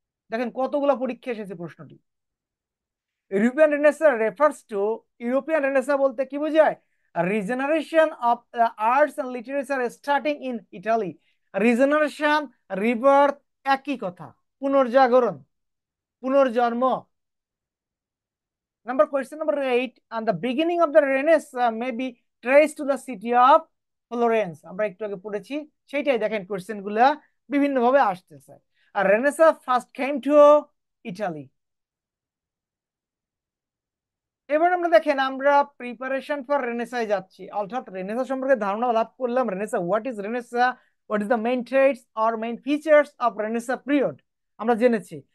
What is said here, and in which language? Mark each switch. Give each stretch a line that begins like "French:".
Bangla: দেখেন কতগুলো পরীক্ষা এসেছে প্রশ্নটি।
English: European renaissance refers to, European renaissance
Bangla: বলতে কি বোঝায়,
English: Regeneration of arts and literature starting in Italy. Regeneration, rebirth
Bangla: একই কথা, পুনর্জাগরণ, পুনর্জন্ম।
English: Number question number 8, and the beginning of the Renaissance may be traced to the city of Florence.
Bangla: আমরা একটু আগে পড়েছি, সেইটাই দেখেন কোশ্চেন গুলা বিভিন্ন ভাবে আসতেছে। আর
English: Renaissance first came to Italy.
Bangla: এবার আমরা দেখেন আমরা
English: preparation for রেনেসায়
Bangla: যাচ্ছি, অর্থাৎ রেনেসাঁ সম্পর্কে ধারণা লাভ করলাম।
English: renaissance, what is renaissance, what is the main traits or main features of renaissance period
Bangla: আমরা জেনেছি।